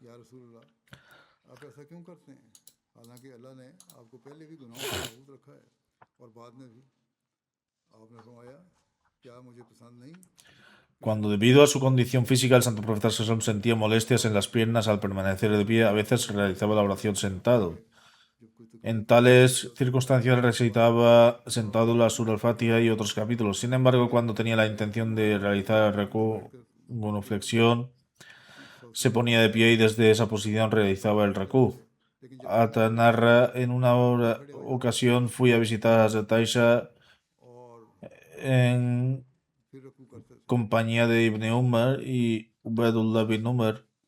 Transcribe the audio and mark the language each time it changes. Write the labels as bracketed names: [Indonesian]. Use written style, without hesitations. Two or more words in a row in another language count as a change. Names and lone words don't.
[Spanish] Cuando debido a su condición física el santo profeta Sallam sentía molestias en las piernas al permanecer de pie, a veces realizaba la oración sentado. En tales circunstancias recitaba sentado la Surah al-Fatiha y otros capítulos. Sin embargo, cuando tenía la intención de realizar el recu, flexión, se ponía de pie y desde esa posición realizaba el recu. Ata narra, en una ocasión fui a visitar a Hazrat Aisha en compañía de Ibn Umar y Ubaidullah bin Umar.